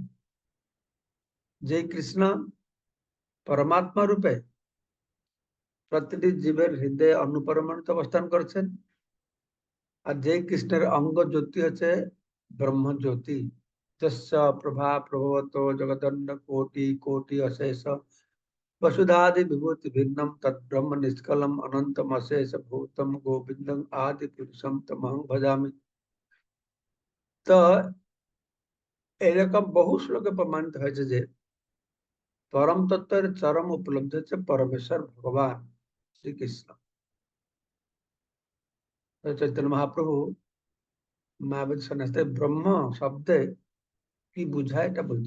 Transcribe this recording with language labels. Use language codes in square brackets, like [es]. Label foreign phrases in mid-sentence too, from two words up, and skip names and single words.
[bn] যে কৃষ্ণ পরমাত্মা রূপে প্রতিটি জীবের হৃদয়ে অনুপরমাণুতে অবস্থান করছেন, আর যে কৃষ্ণের অঙ্গ জ্যোতি হচ্ছে ব্রহ্ম জ্যোতি। [sa] যস্য প্রভা প্রভবত জগদণ্ড কোটি কোটি অশেষ वसुधादि विभूति भिन्नम तद्ब्रह्म निष्कलम अनंतम अशेष भूतम गोविंदम आदि पुरुषम तमहं भजामि। [bn] তো এরকম বহু শ্লোকে প্রমাণিত হয়েছে যে পরম তত্ত্বের চরম উপলব্ধি হচ্ছে পরমেশ্বর ভগবান শ্রীকৃষ্ণ। চৈতন্য মহাপ্রভু মায়াবতী সন্ন্যাসে ব্রহ্ম শব্দে কি বুঝায় এটা বলছে।